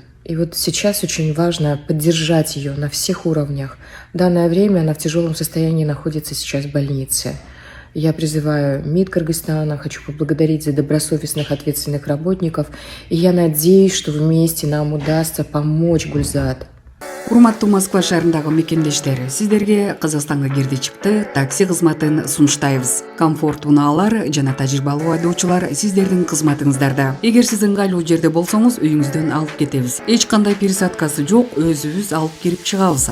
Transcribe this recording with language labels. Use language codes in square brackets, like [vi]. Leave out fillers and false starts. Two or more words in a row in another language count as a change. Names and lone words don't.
[ru] И вот сейчас очень важно поддержать ее на всех уровнях. В данное время она в тяжелом состоянии находится сейчас в больнице. Я призываю МИД Кыргызстана, хочу поблагодарить за добросовестных, ответственных работников. И я надеюсь, что вместе нам удастся помочь Гульзат. [ky] Урматтуу Москва шаарындагы мекендештер, сиздерге Кыргызстанга кирди чыкты такси кызматын сунуштайбыз. Комфорт унаалар жана тажрыйбалуу айдоочулар сиздердин кызматыңыздарда. Эгер сиз ыңгайлуу жерде болсоңуз, үйүңүздөн алып кетебиз. Эч кандай пересадкасы жок, өзүбүз алып кирип чыгабыз.